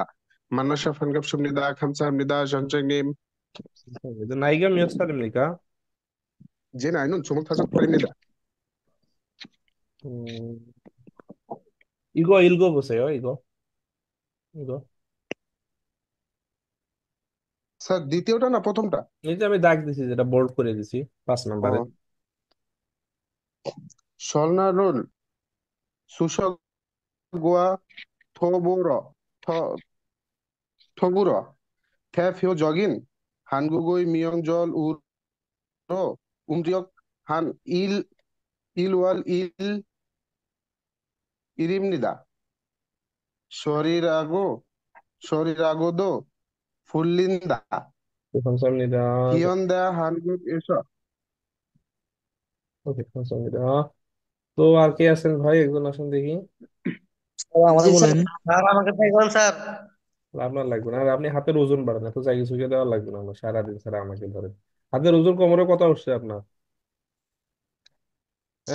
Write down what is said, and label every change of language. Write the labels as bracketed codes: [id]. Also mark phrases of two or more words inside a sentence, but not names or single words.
[ko] 만나서 반갑습니다. 감사합니다, 선생님. 나이가 몇 살입니까? 제 나이는 25살입니다. 음, 이거 읽어보세요. 이거 [bn] স্যার দ্বিতীয়টা না প্রথমটা? এই যে আমি দাগ দিছি, যেটা বোল্ড করে দিছি 5 নম্বরে। [ko] 어, 설날은 수석과 더불어 더, 더불어 대표적인 한국의 명절으로 음력 한 1월 1일입니다. 설이라고, 설이라고도 불린다. 네, 감사합니다. 현대 한국에서 [bn] ওকে, 감사합니다। তো আর কে আছেন ভাই, একজন আসেন দেখি। জি স্যার, স্যার আমাকে দেখবেন স্যার। আপনার লাগবে না, আর আপনি হাতের ওজন বাড়ান, এত জায়গা চুকে দেওয়া লাগবে না আমার, সারাদিন ছাড়া আমাকে ধরে। হাতের ওজন কোমরে কত উঠছে আপনার? হ্যাঁ